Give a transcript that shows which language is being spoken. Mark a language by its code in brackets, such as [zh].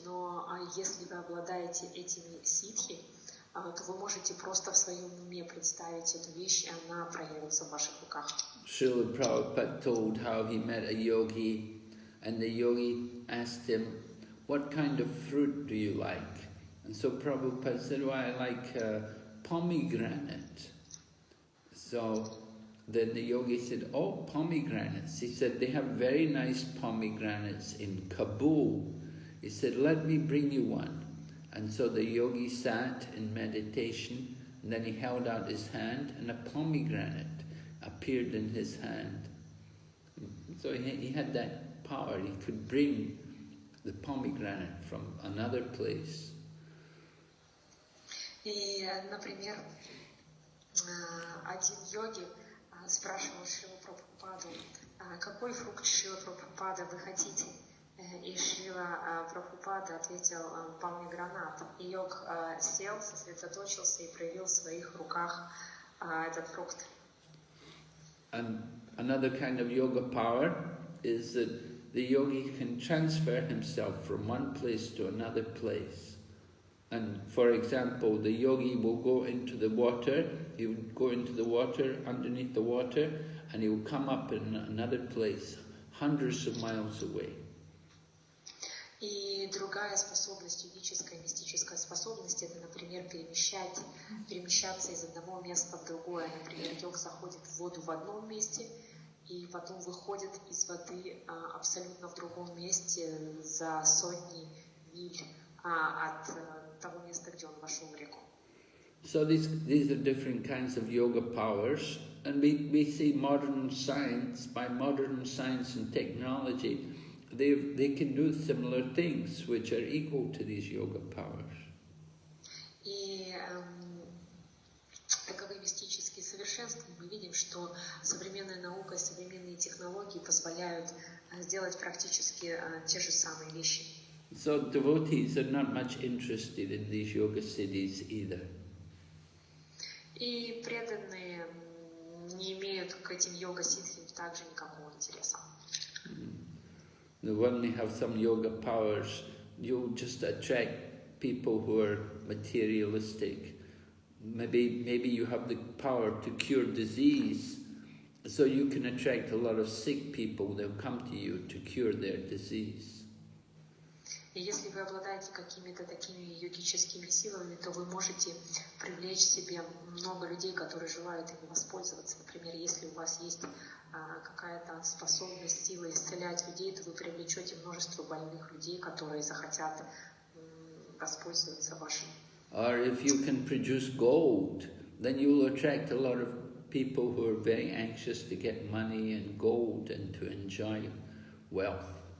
[ru] Но если вы обладаете этими ситхи, то вы можете просто в своем уме представить эту вещь, и она проявится в ваших руках. [en] Srila Prabhupada told how he met a yogi, and the yogi asked him, "What kind of fruit do you like?" And so Prabhupada said, "Well, I like pomegranate." So then the yogi said, "Oh, pomegranates." He said, "They have very nice pomegranates in Kabul." He said, "Let me bring you one." And so the yogi sat in meditation, and then he held out his hand, and a pomegranate appeared in his hand. So he had that power. He could bring the pomegranate from another place. [ru] И, например, один йоги спрашивал Шрилу Прабхупаду, какой фрукт, Шрила Прабхупада, вы хотите? И Шрила Прабхупада ответил, помегранат. И йог сел, сосредоточился и проявил в своих руках этот фрукт. [en] And another kind of yoga power is that the yogi can transfer himself from one place to another place. And for example, the yogi will go into the water, he will go into the water, underneath the water, and he will come up in another place, hundreds of miles away. [ru] И другая способность, йогическая, мистическая способность, это, например, перемещаться из одного места в другое. Например, йог заходит в воду в одном месте и потом выходит из воды абсолютно в другом месте за сотни миль от того места, где он вошел в реку. [en] So these are different kinds of yoga powers, and we see modern science, by modern science and technology, they can do similar things which are equal to these yoga powers. [ru] И таковы мистические совершенства. Мы видим, что современная наука и современные технологии позволяют сделать практически те же самые вещи. [en] So devotees are not much interested in these yoga siddhis either. [ru] И преданные не имеют к этим йога-ситхи также никакого интереса. [en] When they have some yoga powers, you'll just attract people who are materialistic. Maybe you have the power to cure disease, so you can attract a lot of sick people. They'll come to you to cure their disease. [ru] И если вы обладаете какими-то такими йогическими силами, то вы можете привлечь себе много людей, которые желают ими воспользоваться. Например, если у вас есть какая-то способность, сила исцелять людей, то вы привлечете множество больных людей, которые захотят воспользоваться вашим. [en] Or if you can produce gold, then you will attract a lot of people who are very anxious to get money and gold and to enjoy wealth.